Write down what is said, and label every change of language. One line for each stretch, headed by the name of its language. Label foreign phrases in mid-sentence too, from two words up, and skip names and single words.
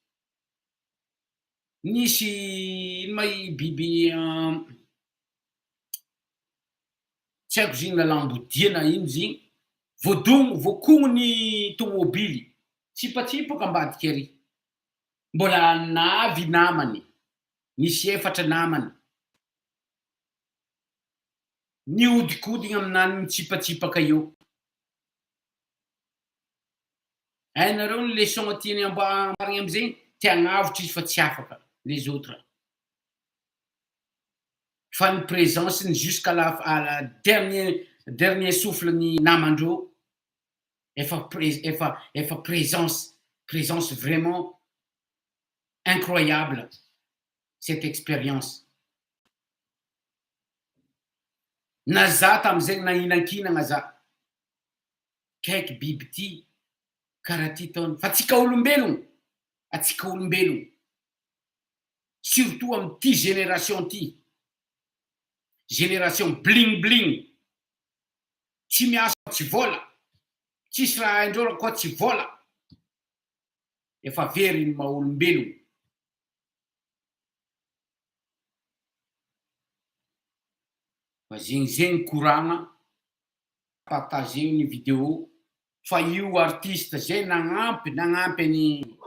Malagasy: nisy ino ma biby tsy haiko zegny lalambodiana ino zegny voakogno ny tomobily tsipatsipaka ambadiky ary mbola navy namany nisy efatra namany niodikodigna aminany mitsipatsipaka io hainareo ny leçon tiany ambarigny amizegny tiagnavotry izy fa tsy afaka
French: les autres
Malagasy: fa ny présence ny
French: jusqu'à la dernier souffle
Malagasy: ny namandreo efa
French: présence vraiment incroyable cette expérience
Malagasy: na za tamizegny nahinan-kinagna za kaiky biby ty karaha ty taony fa atsika olombelogno surtout amty génération ty génération
English: bling bling
Malagasy: tsy miasa tsy vola tsisy raha haindreo koa tsy vola efa very ny maha-olombelogno fa zegny koragna partageo ny vidéo fa io artiste zay nagnampy any